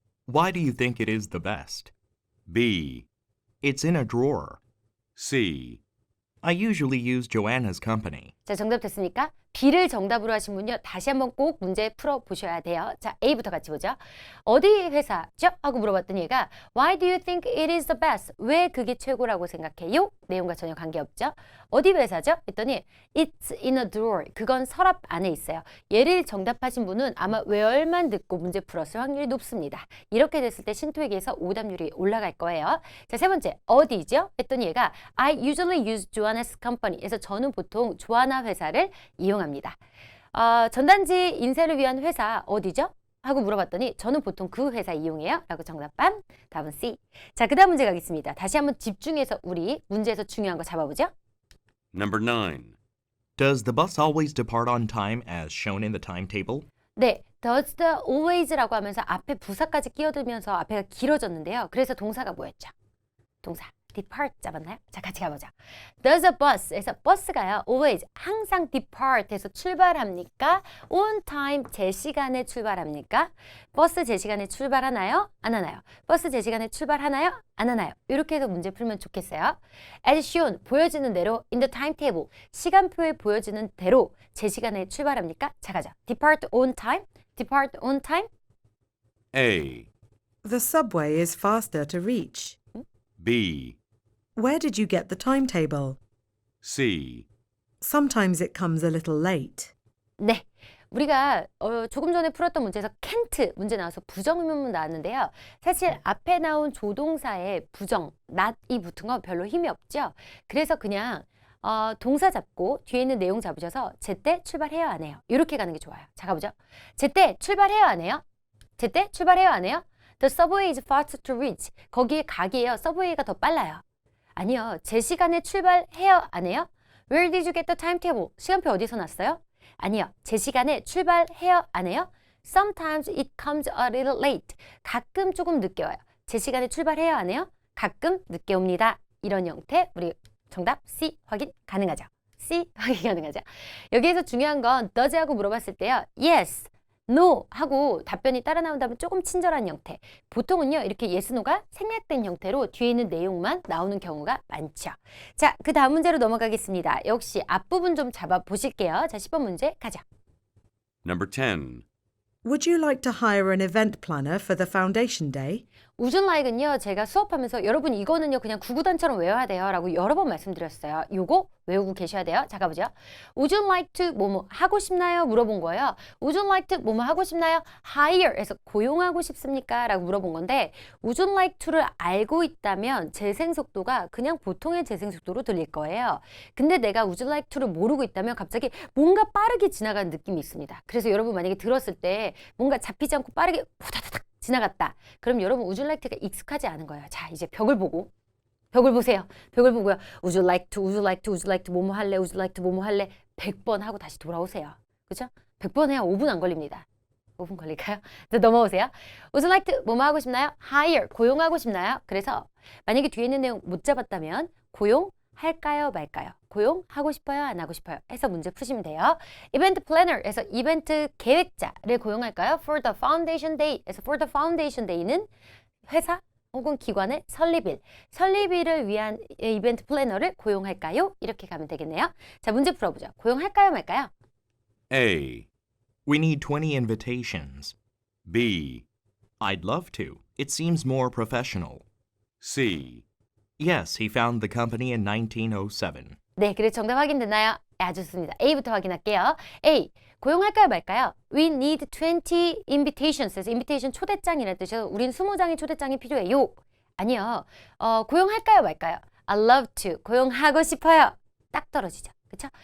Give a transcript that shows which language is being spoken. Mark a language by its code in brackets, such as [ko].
[en] Why do you think it is the best? B. It's in a drawer. C. I usually use Joanna's company. [ko] 자, 정답 됐습니까? B를 정답으로 하신 분요, 다시 한번 꼭 문제 풀어보셔야 돼요. 자, A부터 같이 보죠. 어디 회사죠? 하고 물어봤더니 얘가 [en] Why do you think it is the best? [ko] 왜 그게 최고라고 생각해요? 내용과 전혀 관계없죠. 어디 회사죠? 했더니 [en] It's in a drawer. [ko] 그건 서랍 안에 있어요. 얘를 정답하신 분은 아마 where만 듣고 문제 풀었을 확률이 높습니다. 이렇게 됐을 때 신토익에서 오답률이 올라갈 거예요. 자, 세 번째, 어디죠? 했더니 얘가 [en] I usually use Joanna's company. [ko] 그래서 저는 보통 조아나 회사를 이용합니다. 전단지 인쇄를 위한 회사 어디죠? 하고 물어봤더니 저는 보통 그 회사 이용해요. 라고 정답반. 답은 C. 자, 그 다음 문제 가겠습니다. 다시 한번 집중해서 우리 문제에서 중요한 거 잡아보죠. [en] Number 9. Does the bus always depart on time as shown in the timetable? [ko] 네, [en] does the always [ko] 라고 하면서 앞에 부사까지 끼어들면서 앞에가 길어졌는데요. 그래서 동사가 뭐였죠? 동사. depart 잡았나요? 자, 같이 가보죠. [en] Does a bus에서 [ko] 버스가요, [en] always 항상 depart에서 [ko] 출발합니까? [en] On time [ko] 제 시간에 출발합니까? 버스 제 시간에 출발하나요? 안 하나요? 버스 제 시간에 출발하나요? 안 하나요? 이렇게 해서 문제 풀면 좋겠어요. [en] As shown [ko] 보여지는 대로 [en] in the timetable [ko] 시간표에 보여지는 대로 제 시간에 출발합니까? 자, 가자. [en] Depart on time. Depart on time. A. The subway is faster to reach. B. Where did you get the timetable? C. Sometimes it comes a little late. [ko] 네, 우리가 조금 전에 풀었던 문제에서 can't 문제 나와서 부정의문문 나왔는데요. 사실 앞에 나온 조동사에 부정, not이 붙은 건 별로 힘이 없죠. 그래서 그냥 동사 잡고 뒤에 있는 내용 잡으셔서 제때 출발해요 안 해요? 이렇게 가는 게 좋아요. 자, 가보죠. 제때 출발해요 안 해요? 제때 출발해요 안 해요? [en] The subway is faster to reach. [ko] 거기에 가기에요. 서브웨이가 더 빨라요. 아니요. 제 시간에 출발해요 안 해요? [en] Where did you get the timetable? [ko] 시간표 어디서 났어요? 아니요. 제 시간에 출발해요 안 해요? [en] Sometimes it comes a little late. [ko] 가끔 조금 늦게 와요. 제 시간에 출발해요 안 해요? 가끔 늦게 옵니다. 이런 형태 우리 정답 C 확인 가능하죠. C 확인 가능하죠. 여기에서 중요한 건 does 하고 물어봤을 때요. Yes, no 하고 답변이 따라 나온다면 조금 친절한 형태. 보통은요, 이렇게 yes, no가 생략된 형태로 뒤에 있는 내용만 나오는 경우가 많죠. 자, 그 다음 문제로 넘어가겠습니다. 역시 앞부분 좀 잡아보실게요. 자, 10번 문제 가자. [en] Number 10. Would you like to hire an event planner for the foundation day? [ko] 우준 라이크는요, 제가 수업하면서 여러분 이거는요 그냥 구구단처럼 외워야 돼요 라고 여러 번 말씀드렸어요. 요거 외우고 계셔야 돼요. 자, 가보죠. [en] Would you like to [ko] 뭐뭐 하고 싶나요? 물어본 거예요. [en] Would you like to [ko] 뭐뭐 하고 싶나요? hire에서 고용하고 싶습니까? 라고 물어본 건데 [en] Would you like to [ko] 를 알고 있다면 재생 속도가 그냥 보통의 재생 속도로 들릴 거예요. 근데 내가 [en] Would you like to [ko] 를 모르고 있다면 갑자기 뭔가 빠르게 지나가는 느낌이 있습니다. 그래서 여러분 만약에 들었을 때 뭔가 잡히지 않고 빠르게 후다다닥 지나갔다. 그럼 여러분 [en] Would you like to [ko] 가 익숙하지 않은 거예요. 자, 이제 벽을 보세요. 벽을 보고요. [en] Would you like to, would you like to, would you like to [ko] 뭐뭐 할래, [en] would you like to 뭐뭐 할래 100번 하고 다시 돌아오세요. [ko] 그죠? 100번 해야 5분 안 걸립니다. 5분 걸릴까요? 자, 넘어오세요. [en] Would you like to [ko] 뭐뭐 하고 싶나요? hire, 고용하고 싶나요? 그래서 만약에 뒤에 있는 내용 못 잡았다면 고용할까요, 말까요? 고용하고 싶어요, 안 하고 싶어요? 해서 문제 푸시면 돼요. 이벤트 플래너에서 이벤트 계획자를 고용할까요? [en] For the foundation day에서 for the foundation day는 [ko] 회사 혹은 기관의 설립일을 위한 이벤트 플래너를 고용할까요? 이렇게 가면 되겠네요. 자, 문제 풀어보죠. 고용할까요, 말까요? [en] A, We need 20 invitations. B, I'd love to. It seems more professional. C, Yes, he found the company in 1907. [ko] 네, 그래서 정답 확인됐나요? 아주 좋습니다. A부터 확인할게요. A, 고용할까요, 말까요? [en] We need 20 invitations. [ko] 그래서 invitation 초대장이라는 뜻이어서 우린 20장의 초대장이 필요해요. 아니요. 고용할까요, 말까요? [en] I love to. [ko] 고용하고 싶어요. 딱 떨어지죠. 그렇죠?